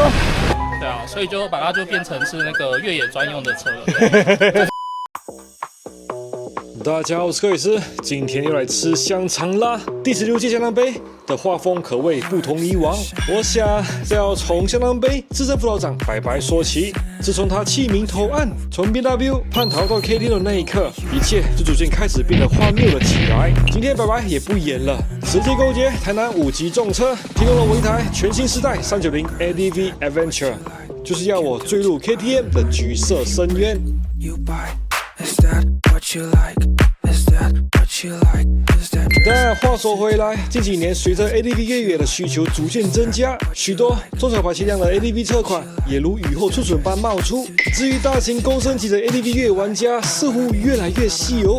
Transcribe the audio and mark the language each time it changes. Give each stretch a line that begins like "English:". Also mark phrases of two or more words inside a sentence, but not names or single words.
Chinese: 对啊，所以就把它就变成是那個越野專用的車了。大家好，我是柯宇斯，今天又來吃香腸啦。第16屆香腸杯的畫風可謂不同以往，我想要從香腸杯資深輔導長白白說起。自從他棄明投暗，從 BMW 叛逃到 KTM 的那一刻，一切就逐漸開始變得荒謬了起來。今天白白也不演了，直接勾結台南5級重車，提供了我一台全新世代390 ADV Adventure， 就是要我墜入 KTM 的橘色深淵。但話說回來，近幾年隨着 ADV 越野的需求逐漸增加，許多中小排氣量的 ADV 車款也如雨後春筍般冒出。至於大型公升級的 ADV 越野玩家，似乎越來越稀有。